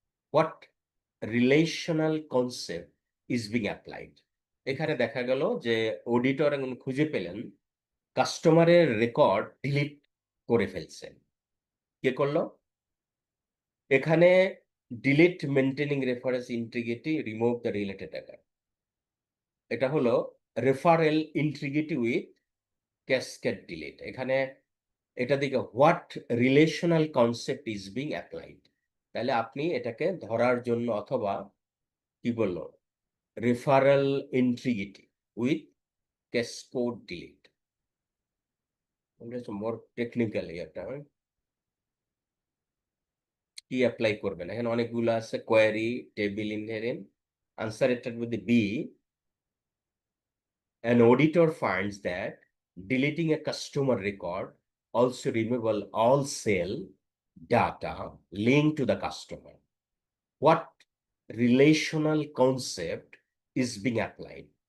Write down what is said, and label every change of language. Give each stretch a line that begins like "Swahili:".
English: What relational concept is being applied?
Bangla: এখানে দেখা গেল যে অডিটর খুঁজে পেলেন কাস্টমারের রেকর্ড ডিলিট করে ফেলছেন। কে করলো? এখানে
English: delete maintaining reference integrity remove the related data,
Bangla: এটা হলো referral integrity with cascade delete. এখানে এটা দিকে
English: what relational concept is being applied,
Bangla: তাহলে আপনি এটাকে ধরার জন্য অথবা কি বললো referral integrity with cascade delete, more technically একটা কি অ্যাপ্লাই করবেন, এখানে অনেকগুলো আছে, কোয়ারি, টেবিল ইনহেরেন্ট, আনসার এটার মধ্যে B,
English: an auditor finds that deleting a customer record also removal all sale data linked to the customer. What relational concept is being applied?